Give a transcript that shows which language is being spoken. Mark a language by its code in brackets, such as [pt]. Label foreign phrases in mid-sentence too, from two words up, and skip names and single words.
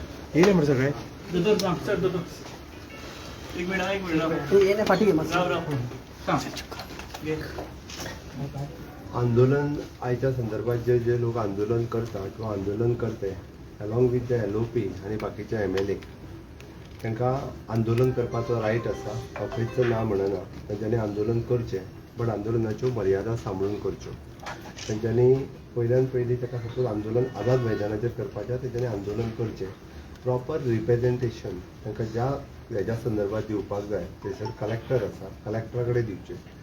[mr] येईल म्हणजे सगळे एक मिनिट पाठी आंदोलन आयच्या संदर्भात जे जे लोक आंदोलन करतात किंवा आंदोलन करते [en] along with the LOP [mr] आणि बाकीचे MLA [kok] तांकां आंदोलन करपाचो रायट आसा ऑफिसचं ना म्हणना तांच्यांनी आंदोलन करचें बट आंदोलनाच्यो मर्यादा सांबाळून करच्यो तांच्यांनी पयल्यान पयलीं ताका सपोज आंदोलन आझाद मैदानाचेर करपाचें तांच्यांनी आंदोलन करचें [en] proper representation [kok] तांकां ज्या हेज्या संदर्भात दिवपाक जाय थंयसर कलेक्टर आसा कलेक्टरा कडेन दिवचें